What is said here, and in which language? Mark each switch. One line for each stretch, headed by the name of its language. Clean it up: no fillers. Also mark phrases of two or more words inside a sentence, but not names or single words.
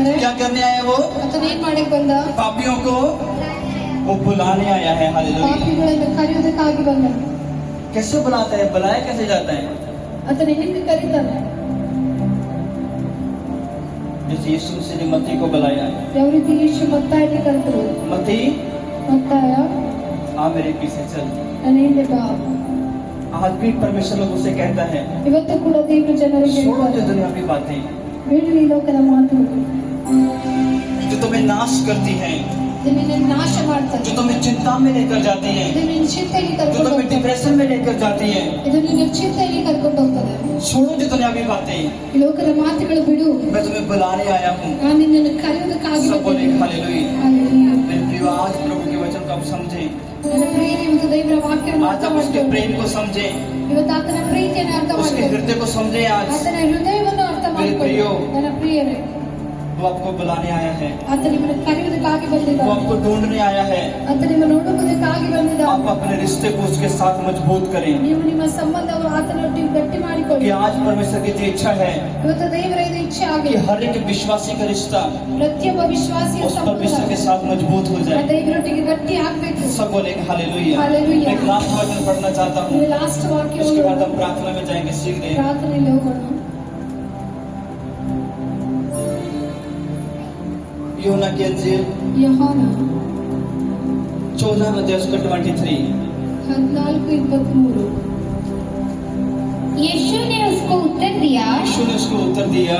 Kannada: ಬಂದಿದ್ದಾರೆ.
Hindi: क्या करने आया वो?
Kannada: ಆತನು ಏನ್ ಮಾಡಕ್ಕೆ ಬಂದ?
Hindi: पापियों को वो बुलाने आया है। हालेलुया।
Kannada: ಪಾಪಿಗಳನ್ನು ಕರೆಯುವುದಕ್ಕಾಗಿ ಬಂದ.
Hindi: कैसे बुलाता है? बुलाया कैसे जाता है?
Kannada: ಆತನು ಹೆಂಗೆ ಕರೀತಾನೆ?
Hindi: जैसे यीशु मसीह ने मत्ती को बुलाया।
Kannada: ಯಾವ ರೀತಿ ಯೇಸು ಮತ್ತಾಯನಿಗೆ ಕರೆದರು?
Hindi: मत्ती
Kannada: ಮತ್ತಾಯ
Hindi: आ मेरे पीछे चल।
Kannada: ನನ್ನ ಹಿಂದೆ ಬಾ.
Hindi: आज भी परमेश्वर लोग उसे कहता है
Kannada: ಇವತ್ತು ಕೂಡ ದೇವರು ಜನರಿಗೆ
Hindi: छोड़ो जो
Kannada: ಹೇಳ್ತಾರೆ,
Hindi: दुनिया की बातें
Kannada: ಬಿಡಿ ಈ ಲೋಕದ ಮಾತುಗಳು,
Hindi: जो तुम्हें नाश करती हैं,
Kannada: ಇದು ನಿನ್ನನ್ನು ನಾಶ ಮಾಡ್ತದೆ,
Hindi: जो तुम्हें चिंता में लेकर जाती हैं,
Kannada: ಇದು ನಿನ್ನ ಚಿಂತೆಗೆ
Hindi: जो
Kannada: ಕರ್ಕೊಂಡು
Hindi: तुम्हें
Kannada: ಹೋಗ್ತದೆ,
Hindi: डिप्रेशन में लेकर जाती हैं।
Kannada: ಇದು ನಿನ್ನ ಚಿಂತೆಗೆ ಕರ್ಕೊಂಡು ಹೋಗ್ತದೆ.
Hindi: छोड़ो जो दुनिया की बातें,
Kannada: ಈ ಲೋಕದ ಮಾತುಗಳು ಬಿಡು,
Hindi: मैं तुम्हें बुलाने आया हूँ।
Kannada: ನಾನು ನಿನ್ನನ್ನು ಕರೆಯುವುದಕ್ಕಾಗಿ
Hindi: सब बोले
Kannada: ಬಂದಿದ್ದೇನೆ.
Hindi: हालेलुया।
Kannada: ಹಾಲೆಲೂಯಾ.
Hindi: मेरे प्रिय, आज प्रभु के वचन को आप समझे,
Kannada: ನನ್ನ ಪ್ರಿಯರೇ, ಇವತ್ತು ದೇವರ ವಾಕ್ಯವನ್ನು
Hindi: आज
Kannada: ಅರ್ಥ
Hindi: आप उसके
Kannada: ಮಾಡ್ಕೊಳ್ಳಿ.
Hindi: प्रेम को समझे,
Kannada: ಇವತ್ತು ಆತನ ಪ್ರೀತಿಯನ್ನು ಅರ್ಥ
Hindi: उसके
Kannada: ಮಾಡ್ಕೊಳ್ಳಿ.
Hindi: हृदय को समझे। आज
Kannada: ಆತನ ಹೃದಯವನ್ನು ಅರ್ಥ ಮಾಡ್ಕೊಳ್ಳಿ. ಪ್ರಿಯೋ, ನನ್ನ ಪ್ರಿಯರೇ,
Hindi: वो आपको बुलाने आया है,
Kannada: ಆತ ನಿಮ್ಮನ್ನು ಕರೆಯುವುದಕ್ಕಾಗಿ
Hindi: वो
Kannada: ಬಂದಿದ್ದಾನೆ.
Hindi: आपको ढूंढने आया है।
Kannada: ಆತ ನಿಮ್ಮನ್ನು ಹುಡುಕುವುದಕ್ಕಾಗಿ ಬಂದಿದ್ದಾನೆ.
Hindi: आप अपने रिश्ते को उसके साथ मजबूत करें।
Kannada: ನೀವು ನಿಮ್ಮ ಸಂಬಂಧವನ್ನು ಆತನೊಟ್ಟಿಗೆ ಗಟ್ಟಿ ಮಾಡಿಕೊಳ್ಳಿ.
Hindi: कि आज परमेश्वर की ये इच्छा है
Kannada: ಇವತ್ತು ದೇವರ ಇದು ಇಚ್ಛೆ
Hindi: कि
Kannada: ಆಗಿದೆ.
Hindi: हर एक विश्वासी का रिश्ता
Kannada: ಪ್ರತಿಯೊಬ್ಬ ವಿಶ್ವಾಸಿಯ
Hindi: उस
Kannada: ಸಂಬಂಧ
Hindi: परमेश्वर के साथ मजबूत हो
Kannada: ಆ
Hindi: जाए।
Kannada: ದೇವರೊಟ್ಟಿಗೆ ಗಟ್ಟಿ ಆಗ್ಬೇಕು.
Hindi: सब बोलेंगे हालेलुया। हालेलुया। एक लास्ट वचन पढ़ना चाहता हूँ,
Kannada: ಇದು ಲಾಸ್ಟ್ ವಾಕ್ಯ.
Hindi: उसके बाद हम प्रार्थना में जाएंगे शीघ्र।
Kannada: ಪ್ರಾರ್ಥನೆಯಲ್ಲಿ ಹೋಗೋಣ.
Hindi: यूहन्ना की इंजील ಯೋಹಾನ 14 अध्याय उसका 23। 14:23. यीशु ने उसको उत्तर दिया, यीशु ने उसको उत्तर दिया,